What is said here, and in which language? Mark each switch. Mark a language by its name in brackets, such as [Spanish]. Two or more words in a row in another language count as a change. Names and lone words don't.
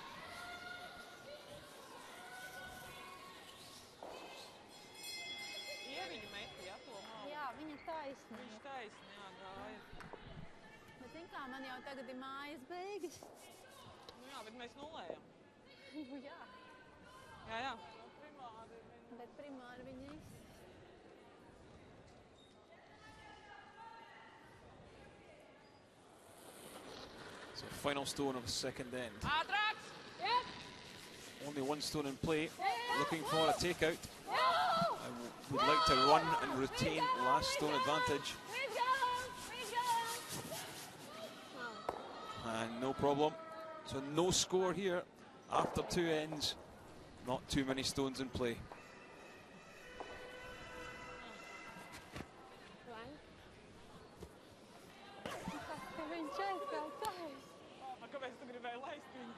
[Latvian] Man jau tagad ir mājas beigas. Nu jā, bet mēs nulējam. Nu jā. Jā, jā. Bet primāri viņi izsaka. [English] So final stone of the second end. [Latvian] Ātrāks! Yep. [English] Only one stone in play. Looking for a takeout. I would like to run and retain last stone advantage. And no problem. So no score here after 2 ends. Not too many stones in play. [Latvian] Kāpēc tu gribēji laist viņu?